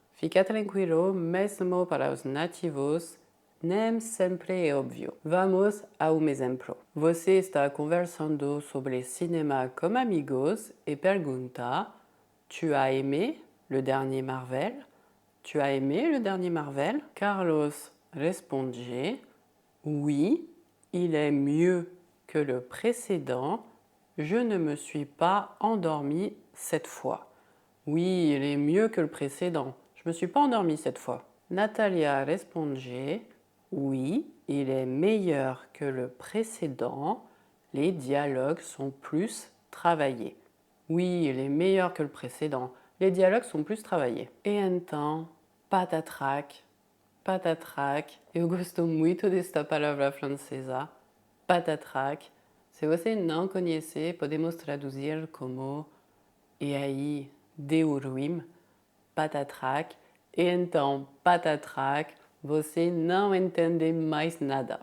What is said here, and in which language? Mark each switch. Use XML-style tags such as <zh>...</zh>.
<pt>Fica tranquilo, mesmo para os nativos, nem sempre é óbvio. Vamos a exemplo. Você está conversando sobre cinema com amigos e pergunta:</pt> <fr>Tu as aimé le dernier Marvel? Tu as aimé le dernier Marvel? Carlos répondit: Oui, il est mieux que le précédent. Je ne me suis pas endormi cette fois. Oui, il est mieux que le précédent. Je ne me suis pas endormi cette fois. Natalia répondit: Oui, il est meilleur que le précédent. Les dialogues sont plus travaillés. Oui, il est meilleur que le précédent. Les dialogues sont plus travaillés.</fr> <pt>E então, patatrac, patatrac. Eu gosto muito desta palavra francesa, patatrac. Se você não conhece, podemos traduzir como e aí deu ruim, patatrac. E então, patatrac, você não entende mais nada.</pt>